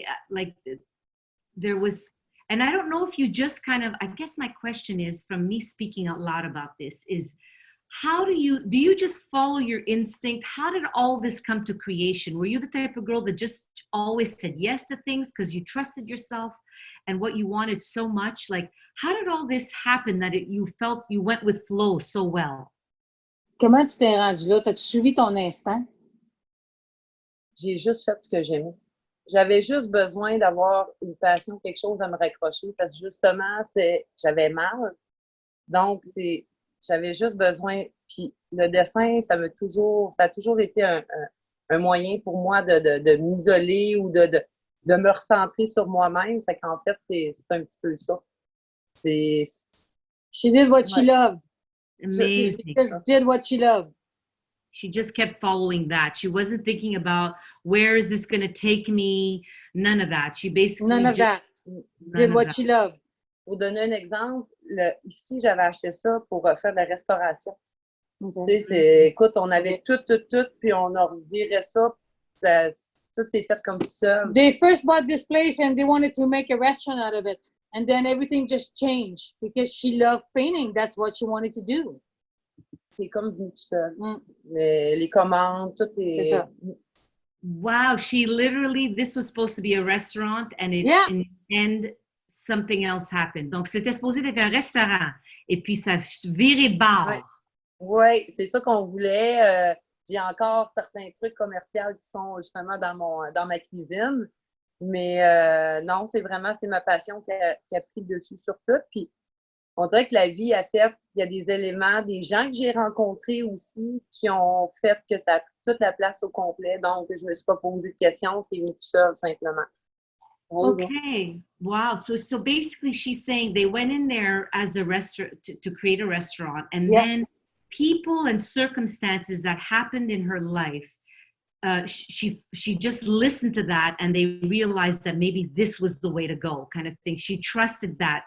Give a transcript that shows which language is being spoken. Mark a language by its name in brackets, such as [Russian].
[English] Like there was. And I don't know if you just kind of, I guess my question is, from me speaking out loud about this, is how do you just follow your instinct? How did all this come to creation? Were you the type of girl that just always said yes to things because you trusted yourself and what you wanted so much? Like, how did all this happen that you felt you went with flow so well? [French] Comment tu t'es rendu là? T'as-tu suivi ton instinct? J'ai juste fait ce que j'aimais. J'avais juste besoin d'avoir une passion, quelque chose à me raccrocher parce que justement, j'avais mal. Donc, j'avais juste besoin. Puis le dessin, ça a toujours été un moyen pour moi de m'isoler ou de me recentrer sur moi-même. C'est qu'en fait, c'est un petit peu ça. [English] She did what she loved. Amazing. She just did what she loved. She just kept following that. She wasn't thinking about where is this going to take me. None of that. She basically did what she loved. [French] pour donner un exemple, ici, j'avais acheté ça pour faire de la restauration. [English] Okay. [French] Tu sais, écoute, on avait tout, puis on a reviré ça, tout s'est fait comme ça. [English] They first bought this place and they wanted to make a restaurant out of it. And then everything just changed because she loved painting. That's what she wanted to do. [French] C'est comme venu tout seul. Les commandes, tout est... C'est ça. [English] Wow, she literally, this was supposed to be a restaurant and in the end, something else happened. [French] Donc, c'était supposé être un restaurant et puis ça virait bar. Oui, c'est ça qu'on voulait. J'ai encore certains trucs commerciaux qui sont justement dans ma cuisine. Mais non, c'est ma passion qui a pris le dessus sur tout. Puis, on dirait que la vie a fait, il y a des éléments, des gens que j'ai rencontrés aussi qui ont fait que ça a pris toute la place au complet. Donc, je ne me suis pas posé de questions, c'est venu tout seul, simplement. [English] Okay. Wow. So basically she's saying they went in there as a restaurant to create a restaurant, and then people and circumstances that happened in her life, she just listened to that and they realized that maybe this was the way to go, kind of thing. She trusted that.